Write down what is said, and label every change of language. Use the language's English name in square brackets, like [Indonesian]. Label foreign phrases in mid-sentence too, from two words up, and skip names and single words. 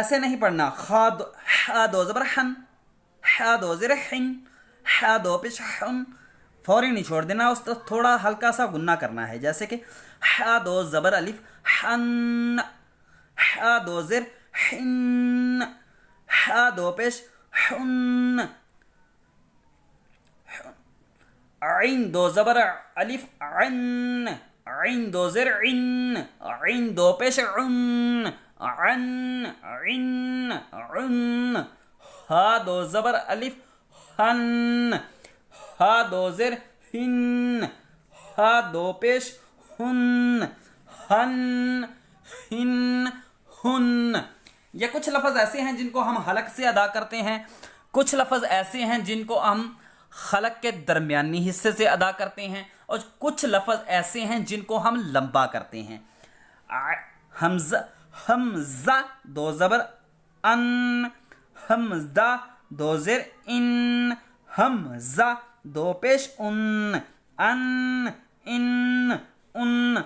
[Urdu] ایسے نہیں پڑھنا، خا 2 زبر حن، حا 2 زیر حن، حا 2 پیش حن، فوری نہیں چھوڑ دینا، اس تھوڑا ہلکا سا غنہ کرنا ہے، جیسے کہ حا 2 زبر الف حن، حا 2 زیر حن، حا 2 پیش حن، عین 2 زبر الف عن، عین 2 زیر عن، عین 2 پیش عن، عن، عن، عن۔ ہا 2 زبر الف ہن، ہا 2 زیر ہن، ہا 2 پیش ہن، ہن، ہن، ہن۔ یہ کچھ لفظ ایسے ہیں جن کو ہم حلق سے ادا کرتے ہیں، کچھ لفظ ایسے ہیں جن کو ہم خلق کے درمیانی حصے سے ادا کرتے ہیں اور کچھ لفظ ایسے ہیں جن کو ہم لمبا کرتے ہیں. ہمزہ، ہمزہ دو زبر اَن، ہمزہ دو زیر اِن، ہمزہ دو پیش اُن، اَن، اِن، اُن.